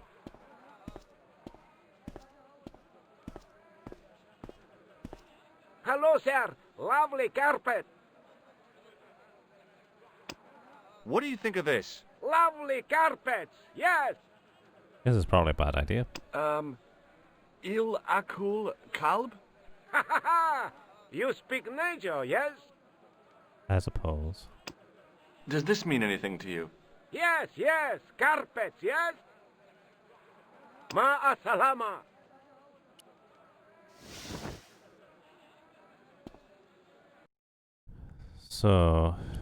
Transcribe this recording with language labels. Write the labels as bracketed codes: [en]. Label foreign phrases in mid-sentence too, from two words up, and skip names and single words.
[en] Hello, sir. Lovely carpet. What do you think of this? Lovely carpets. Yes. This is probably a bad idea. [ar] الأكل كلب? [en] Ha ha ha. You speak Najo, yes? I suppose. Does this mean anything to you? Yes. Carpets, yes? [ar] مع السلامة. [en] So...